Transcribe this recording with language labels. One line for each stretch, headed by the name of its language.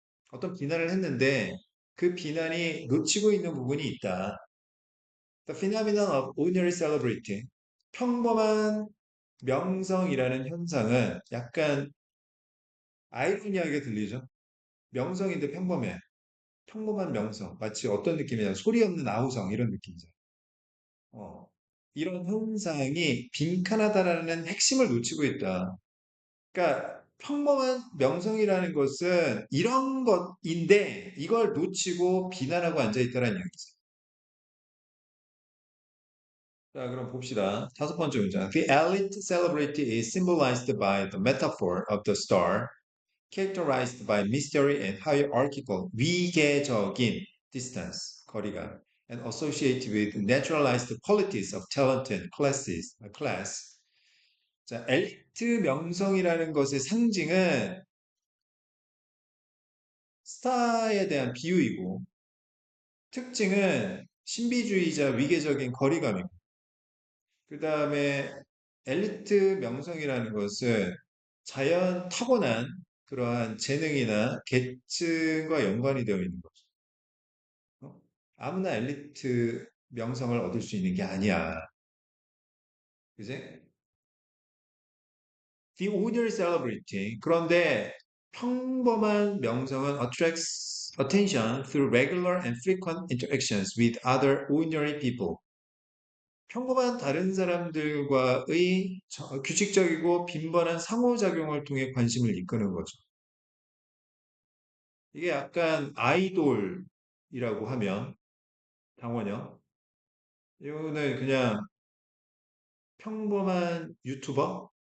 Korean: 어떤 비난을 했는데 그 비난이 놓치고 있는 부분이 있다.
English: The phenomenon of ordinary celebrity.
Korean: 평범한 명성이라는 현상은 약간 아이러니하게 들리죠? 명성인데 평범해. 평범한 명성. 마치 어떤 느낌이냐. 소리 없는 아우성 이런 느낌이죠. 어. 이런 현상이 빈칸하다라는 핵심을 놓치고 있다. 그러니까 평범한 명성이라는 것은 이런 것인데 이걸 놓치고 비난하고 앉아있다는 얘기죠. 자, 그럼 봅시다. 다섯 번째 문장.
English: The elite celebrity is symbolized by the metaphor of the star, characterized by mystery and hierarchical,
Korean: 위계적인
English: distance,
Korean: 거리감,
English: and associated with naturalized qualities of talent and class.
Korean: 자, 엘리트 명성이라는 것의 상징은 스타에 대한 비유이고 특징은 신비주의자 위계적인 거리감이고 그 다음에 엘리트 명성이라는 것은 자연 타고난 그러한 재능이나 계층과 연관이 되어 있는 거죠. 어? 아무나 엘리트 명성을 얻을 수 있는 게 아니야. 그지?
English: The ordinary celebrity.
Korean: 그런데 평범한 명성은
English: attracts attention through regular and frequent interactions with other ordinary people.
Korean: 평범한 다른 사람들과의 규칙적이고 빈번한 상호작용을 통해 관심을 이끄는 거죠. 이게 약간 아이돌이라고 하면 당원형. 이거는 그냥 평범한 유튜버?